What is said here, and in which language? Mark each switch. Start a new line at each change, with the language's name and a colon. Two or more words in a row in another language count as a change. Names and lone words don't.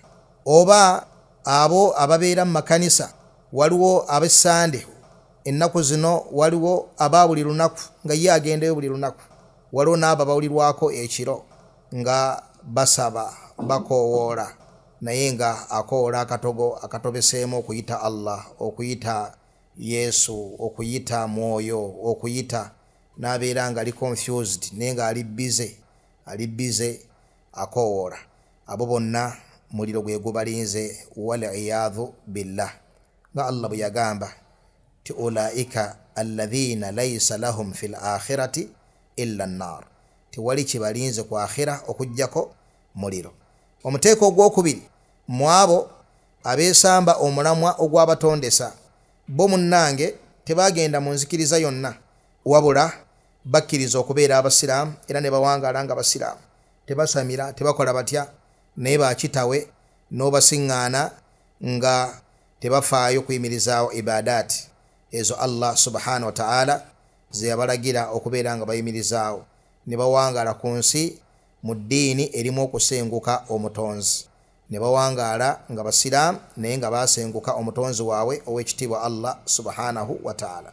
Ganda: Oba abo ababeera mu makanisa, waliwo ab'essande, ennaku zino waliwo aba buli lunaku nga ye agendayo buli lunaku, waliwo n'abo abawulirwako ekiro nga basaba bakoowoola, naye nga akoola akatogo akatobeseemu okuyita Allah, okuyita Yesu, okuyita Mwoyo, okuyita, n'abeera nga ali confused naye nga ali bize akoowoola. Abo bonna muliro gwe gubalinze,
Arabic: والعياذ بالله.
Ganda: Nga Allah bwe yagamba ti
Arabic: أولئك الذين ليس لهم في الآخرة إلا النار.
Ganda: tewali kibalinze ku akhira okujjako muliro. Omuteeko ogwokubiri mu abo abeesamba omulamwa ogw'abatondesa, bo munnange tebagenda mu nzikiriza yonna, wabula bakkiriza okubeera abasiraamu era ne bawangaala nga basiraamu, tebasamira, tebakola batya, naye bakitawe n'obasiŋŋaana nga tebafaayo kuyimirizaawo ibadaati ezo Allah
Arabic: سبحانه وتعالى
Ganda: ze yabalagira okubeera nga bayimirizaawo, ne bawangaala ku nsi mu ddiini erimu okusenguka omutonzi, ne bawangaala nga basiraamu naye nga basenguka omutonzi waabwe ow'ekitiibwa Allah
Arabic: سبحانه وتعالى.